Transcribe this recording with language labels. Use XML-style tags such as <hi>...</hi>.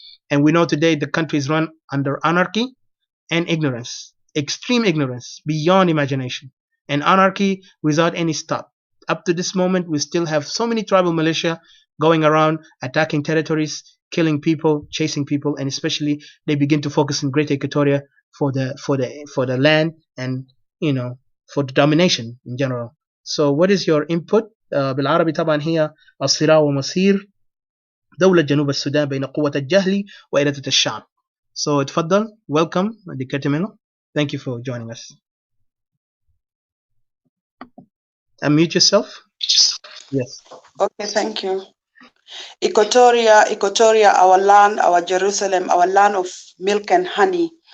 <en>And we know today the country is run under anarchy and ignorance, extreme ignorance beyond imagination, and anarchy without any stop. Up to this moment, we still have so many tribal militia going around attacking territories, killing people, chasing people, and especially they begin to focus in Greater Equatoria for the land and for the domination in general. So what is your input?</en> <ar>بالعربي طبعا هي الصراع ومصير دولة جنوب السودان بين قوة الجهل وإرادة الشعب.</ar> <en>So</en> <ar>اتفضل,</ar> <en>welcome, Diket Melo. Thank you for joining us. Unmute yourself. Yes. Okay, thank you. Equatoria, our land, our Jerusalem, our land of milk and honey.</en>